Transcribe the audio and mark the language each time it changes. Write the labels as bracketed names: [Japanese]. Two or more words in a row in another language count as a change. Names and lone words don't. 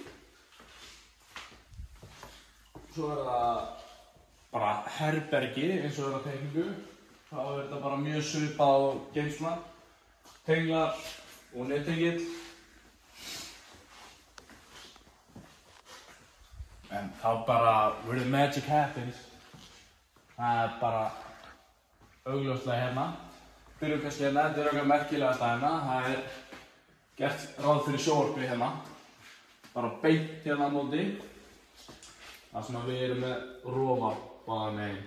[Icelandic] Svo er það bara herbergi eins og er á teikningu. Þá er þetta bara mjög svipað á geymsla, tenglar og nettengill. En þá bara, [English] where the magic happens. [Icelandic] Það er bara augljóslega hérna. Byrjum kannski hérna, þetta er okkar merkilegasta hérna. Það er gert ráð fyrir sjónvarpi hérna. Bara beint hérna á móti. Það sem við erum með rofa báðan megin.